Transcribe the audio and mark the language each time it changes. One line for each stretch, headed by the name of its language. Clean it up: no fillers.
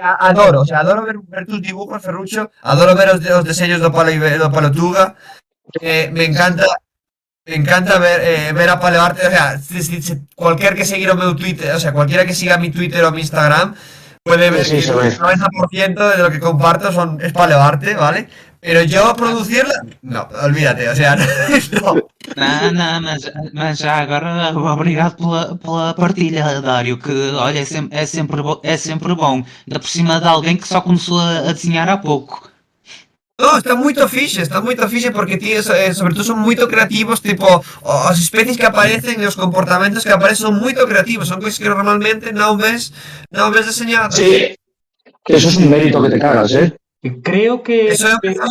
Spanish: Adoro, o sea, adoro ver tus dibujos, Ferrucho, adoro ver los diseños de Palotuga, me encanta. Me encanta ver a Paleoarte, o sea, cualquiera que siga mi Twitter, o sea, cualquiera que siga mi Twitter o mi Instagram puede ver Sí, que se el ve. 90% de lo que comparto es Paleoarte, ¿vale? Pero yo producirla, no, olvídate, o sea, no.
Portuguese: Não, mas já agora obrigado pela partilha, Dário, que olha, é sempre bom, ainda por cima de alguém que só começou a desenhar há pouco.
Spanish: No, está muy fiche porque tío, sobre todo son muy creativos, tipo, las especies que aparecen, los comportamientos que aparecen son muy creativos, son cosas que normalmente no ves diseñadas. Sí, eso es un mérito que te cagas, ¿eh? Y creo que Eso es